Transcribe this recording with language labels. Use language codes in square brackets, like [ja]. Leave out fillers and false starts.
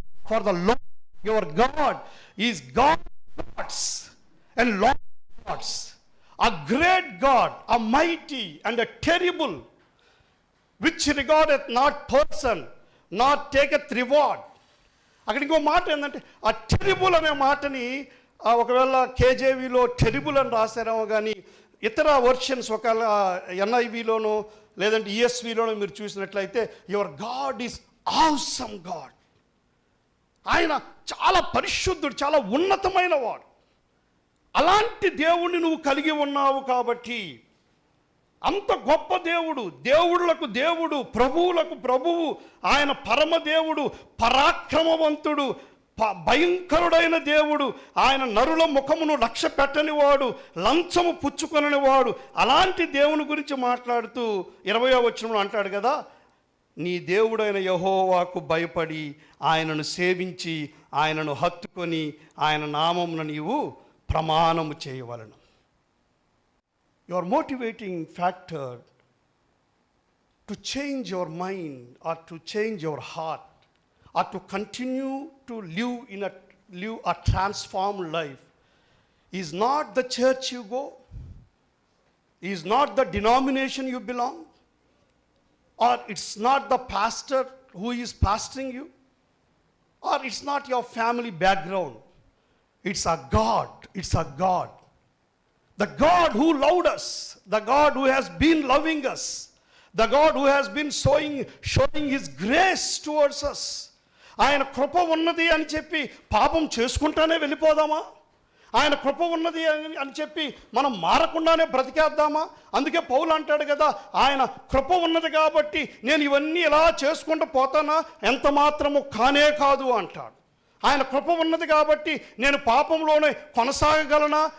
[en] For the Lord your God is God gods and Lord gods, a great God, a mighty and a terrible, which regardeth not person, nor taketh reward. [te] అక్కడ ఇంకో మాట ఏంటంటే ఆ terrible అనే మాటని ఒకవేళ కేజేవిలో terrible అని రాశారేమో, కానీ ఇతర వర్షన్స్ ఒకవేళ ఎన్ఐవిలోనో లేదంటే ఈఎస్విలోనో మీరు చూసినట్లయితే [en] Your God is awesome God. [te] ఆయన చాలా పరిశుద్ధుడు, చాలా ఉన్నతమైన వాడు. అలాంటి దేవుణ్ణి నువ్వు కలిగి ఉన్నావు కాబట్టి, అంత గొప్ప దేవుడు, దేవుళ్ళకు దేవుడు, ప్రభువులకు ప్రభువు, ఆయన పరమదేవుడు, పరాక్రమవంతుడు, భయంకరుడైన దేవుడు, ఆయన నరుల ముఖమును లక్ష్య పెట్టనివాడు, లంచము పుచ్చుకొననివాడు. అలాంటి దేవుని గురించి మాట్లాడుతూ 20వ వచనంలో అంటాడు కదా, నీ దేవుడైన యెహోవాకు భయపడి ఆయనను సేవించి ఆయనను హత్తుకొని ఆయన నామమున నీవు ప్రమాణము చేయవలను. [en] Your motivating factor to change your mind or to change your heart or to continue to live a transformed life is not the church you go, is not the denomination you belong, or it's not the pastor who is pastoring you, or it's not your family background. It's a God. The God who loved us, the God who has been loving us, the God who has been showing his grace towards us. [te] ఆయన కృప ఉన్నది అని చెప్పి పాపం చేసుకుంటానే వెళ్ళిపోదామా? ఆయన కృప ఉన్నది అని చెప్పి మనం మారకుండానే బ్రతికేద్దామా? అందుకే పౌలు అంటాడు కదా, ఆయన కృప ఉన్నది కాబట్టి నేను ఇవన్నీ ఇలా చేసుకుంటూ పోతానా? ఎంత మాత్రము కానే కాదు అంటాడు. ఆయన కృప ఉన్నది కాబట్టి నేను పాపంలోనే కొనసాగగలనా?